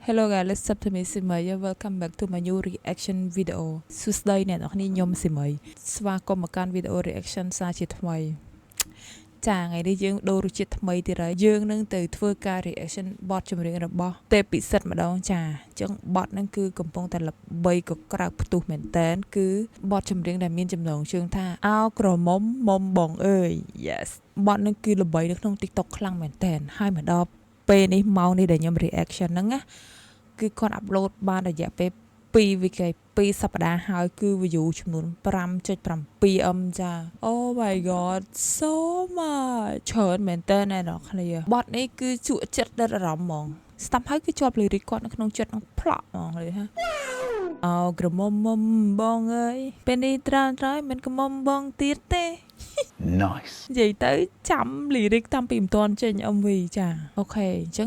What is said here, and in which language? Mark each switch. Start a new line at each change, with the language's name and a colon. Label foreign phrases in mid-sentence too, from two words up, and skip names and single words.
English: Hello guys, let's up to me
Khmer: សិមី
English: Welcome back to my new reaction video
Khmer: សួស្តីអ្នកនរគ្នាខ្ញុំសិមីស្វាគមន៍មកកាន់វីដេអូ reaction សារជាថ្មីចាថ្ងៃនេះយើងដូររសជាតិថ្មីទៀតហើយយើងនឹងទៅ ធ្វើការ reaction បទចម្រៀងរបស់ទេពពិសិដ្ឋម្ដងចាអញ្ចឹងបទហ្នឹងគឺកំពុងតែល្បីក៏ក្រៅផ្ទុះមែនតែនគឺបទចម្រៀងដែលមានចំណង ជើងថាអោក្រមុំមុំបងអើយ Yes បទហ្នឹងគឺល្បីនៅក្នុង TikTok ខ្លាំងមែនតែនហើយមកដល់ពេលនេះ ម៉ោងនេះដែលខ្ញុំ reaction ហ្នឹងណាគឺគាត់អាប់ឡូតបានរយៈពេល2 សប្តាហ៍ហើយគឺ view ចំនួន 5.7M ចា
English: Oh my god so much
Khmer: ច្រើនមែនតើអ្នកនរគ្នាបទនេះគឺជក់ចិត្តដិតអារម្មណ៍ហ្មងស្ដាប់ហើយគឺជាប់ lyric គាត់នៅក្នុងចិត្តនឹងផ្លក់ហ្មងเลยហ៎អោក្រមុំមុំបងអើយពេលនេះត្រានត្រើយមិនក្រមុំបងទៀតទេ Nice និយាយទៅចាំ lyric តាំងពីមិនទាន់ចេញ MV ចាអូខេអញ្ចឹង